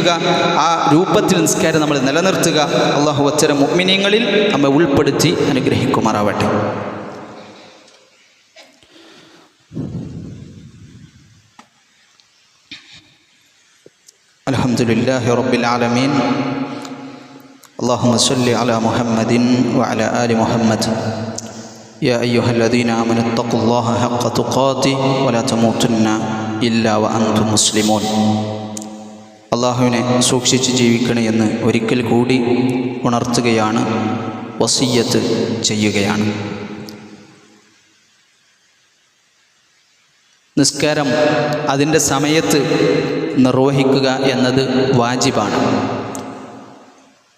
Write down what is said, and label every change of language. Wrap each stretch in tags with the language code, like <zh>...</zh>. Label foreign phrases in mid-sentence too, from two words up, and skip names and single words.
<ml>ആ രൂപത്തിൽ നിസ്കാരം നമ്മൾ നിലനിർത്തുക. അള്ളാഹു അത്തരം മുഅ്മിനീങ്ങളിൽ നമ്മെ ഉൾപ്പെടുത്തി അനുഗ്രഹിക്കുമാറാവട്ടെ.</ml> <ar>الحمد لله رب العالمين. اللهم صل على محمد وعلى آل محمد يا أيها الذين آمنوا اتقوا الله حق تقاته ولا تموتن إلا وأنتم مسلمون.</ar> <ml>അള്ളാഹുവിനെ സൂക്ഷിച്ച് ജീവിക്കണമെന്ന് ഒരിക്കൽ കൂടി ഉണർത്തുകയാണ്, വസിയ്യത്ത് ചെയ്യുകയാണ്. നിസ്കാരം അതിൻ്റെ സമയത്ത് നിർവഹിക്കുക എന്നത് വാജിബാണ്.</ml>